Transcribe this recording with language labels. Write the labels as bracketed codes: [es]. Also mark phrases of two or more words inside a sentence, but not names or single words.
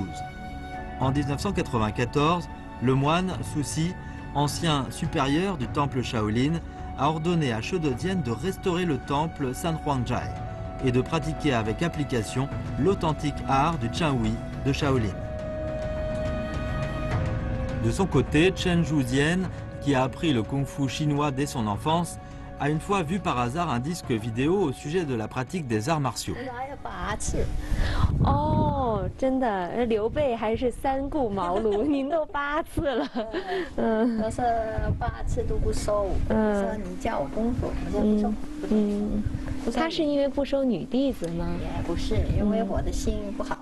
[fr] En 1994, le moine Su Si, ancien supérieur du temple Shaolin, a ordonné à Shodo Dian de restaurer le temple San Huangjai et de pratiquer avec application l'authentique art du Chen de Shaolin. De son côté, Chen Zhujian, qui a appris le kung-fu chinois dès son enfance, a une fois vu par hasard un disque vidéo au sujet de la pratique des arts martiaux. [zh] 哦，真的，刘备还是三顾茅庐，您都8次了。都是8次都不收，说你教我功夫，我说不收。他是因为不收女弟子吗？也不是，因为我的心不好。